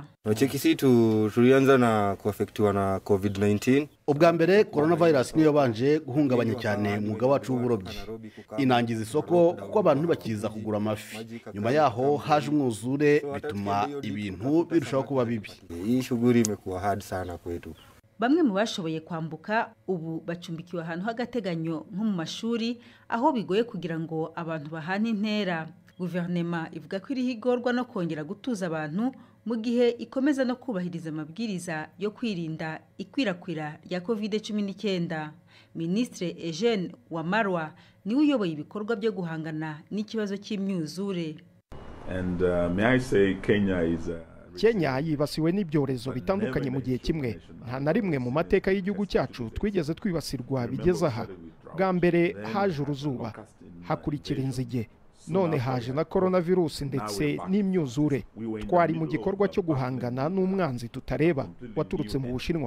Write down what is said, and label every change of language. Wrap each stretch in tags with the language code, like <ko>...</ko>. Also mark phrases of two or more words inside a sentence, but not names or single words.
<sw>Tulianza na kuafektiwa na COVID-19.</sw> <rw>Ubwa mbere coronavirus niyo banje guhungabanya cyane umwuga wacu w'uburobyi. Inangiza isoko kuko abantu ntibakiza kugura amafi. Nyuma yaho haje umwuzure bituma ibintu birushaho kuba bibi.</rw> <sw>Hii shughuli imekuwa hard sana kwetu.</sw> <rw>Bamwe mu bashoboye kwambuka ubu bacumbikiwe ahantu h'agateganyo nko mu mashuri aho bigoye kugira ngo abantu bahane intera. Guverinoma ivuga ko iri higorwa no kongera gutuza abantu mu gihe ikomeza no kubahiriza amabwiriza yo kwirinda ikwirakwira rya COVID-19. Ministre Eugene Wamarwa niwe uyoboye ibikorwa byo guhangana n'ikibazo cy'imyuzure.</rw> <en>And may I say Kenya is</en> <rw>Kenya yibasiwe n'ibyorezo bitandukanye mu gihe kimwe. Nta na rimwe mu mateka y'igihugu cyacu twigeze twibasirwa bigeze aha. Bwa mbere haje uruzuba, hakurikira inzige, none haje na coronavirus ndetse n'imyuzure. Twari mu gikorwa cyo guhangana n'umwanzi tutareba waturutse mu Bushinwa.</rw>